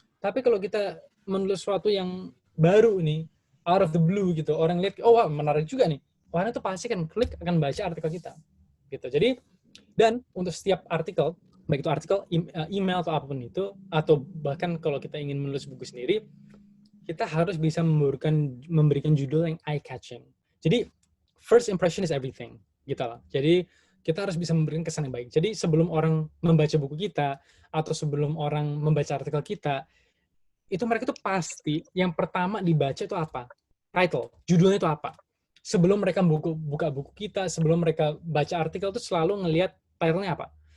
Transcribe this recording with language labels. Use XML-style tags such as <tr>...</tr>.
<id>Tapi kalau kita menulis sesuatu yang baru nih,</id> <en>out of the blue</en> <id>gitu, orang lihat, oh wah menarik juga nih, orang tuh pasti kan klik akan baca artikel kita. Gitu. Jadi, dan untuk setiap artikel, baik itu artikel, email atau apapun itu, atau bahkan kalau kita ingin menulis buku sendiri, kita harus bisa memberikan judul yang eye-catching. Jadi,</id> <en>first impression is everything.</en> <id>Gitu lah. Jadi, kita harus bisa memberikan kesan yang baik. Jadi, sebelum orang membaca buku kita, atau sebelum orang membaca artikel kita, itu mereka tuh pasti, yang pertama dibaca itu apa? Title. Judulnya itu apa? Sebelum mereka buka buku kita, sebelum mereka baca artikel, itu selalu ngelihat title-nya apa.</id>